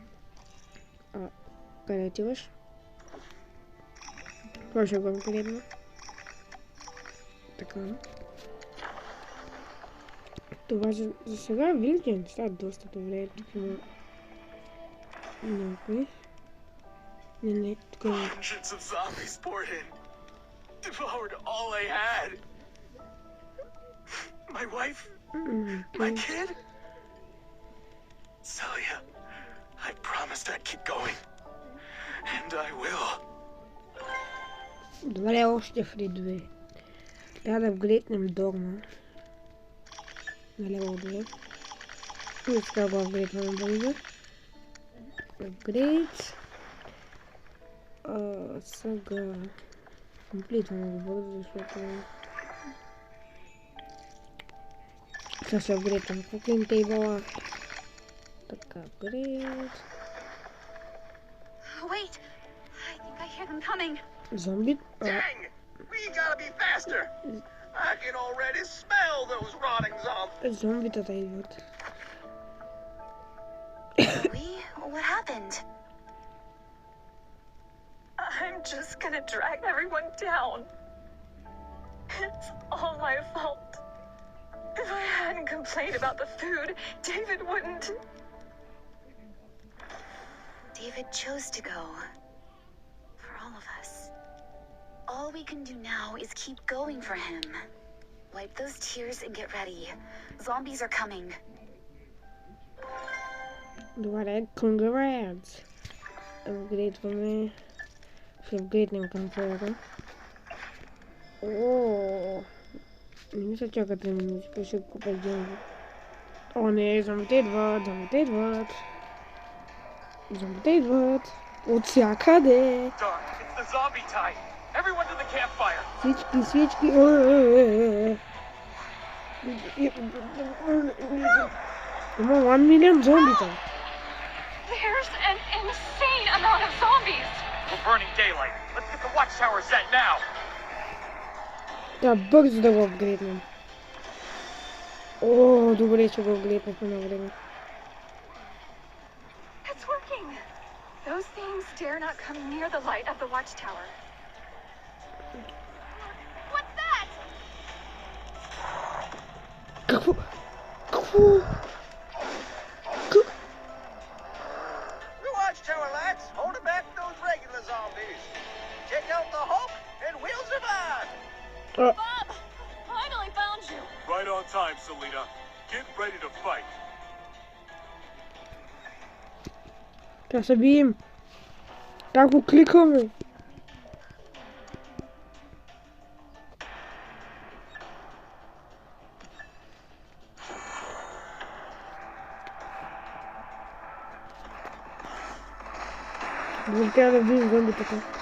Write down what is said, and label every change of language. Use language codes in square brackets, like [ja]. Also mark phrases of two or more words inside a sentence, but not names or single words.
[bg] Къде отиваш? Това ще го апгрейдна. Така. Това за сега вилите неща доста добре. Тук има някой. Не, тук има. [en] Devoured all I had. My wife, my kid. Celia, I promised I'd keep going. And I will. [bg] Добре, още фри 2. Трябва да апгрейднем Дорма. На левел 2. И така го апгрейдваме бързо. Апгрейд. Сега... Комплитваме го бързо, защото... Сега ще апгрейдваме [en] cooking table. [bg] Така, апгрейд. Зомби... [en] Dang! We gotta be faster! I can already smell those rotting zombies! [bg] Зомбитата идват. [en] What happened? I'm just gonna drag everyone down. It's all my fault. If I hadn't complained about the food, David wouldn't. David chose to go. For all of us. All we can do now is keep going for him. Wipe those tears and get ready. Zombies are coming. [bg] Добре, congrats. Апгрейдваме. Ще апгрейднем кампера. Ооо. Не мисля чака 3 минути, ще купя деньги. О не, зомбите идват, зомбите идват. Зомбите идват. От всякъде. Свички, свички. Има 1 милион зомбита. [en] There's an insane amount of zombies. We're burning daylight. Let's get the watchtower set now. [bg] Да, бързо да го апгрейднем. О, добре, че го апгрейднахме на време. [en] It's working. Those things dare not come near the light of the watchtower. What's that? [bg] Какво? [en] The watchtower lights holding back those regular zombies. Check out the Hulk and we'll survive. Bob! Finally found you! Right on time, Selena. Get ready to fight. [bg] Да се бием. Да го кликаме. Трябва да видим зомбитата.